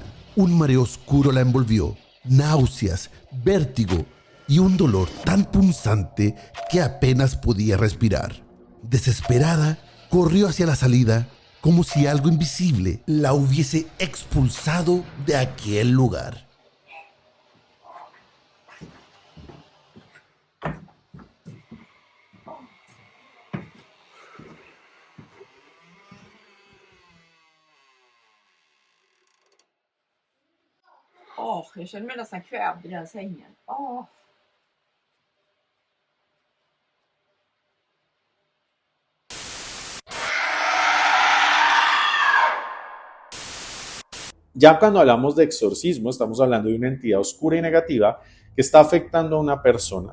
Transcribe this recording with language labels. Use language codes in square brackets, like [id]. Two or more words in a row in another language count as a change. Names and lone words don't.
[es] Un mareo oscuro la envolvió, náuseas, vértigo y un dolor tan punzante que apenas podía respirar. Desesperada, corrió hacia la salida como si algo invisible la hubiese expulsado de aquel lugar. [sv] Jag känner mig nästan kvävd i den sängen. [es] Ya cuando hablamos de exorcismo, estamos hablando de una entidad oscura y negativa que está afectando a una persona.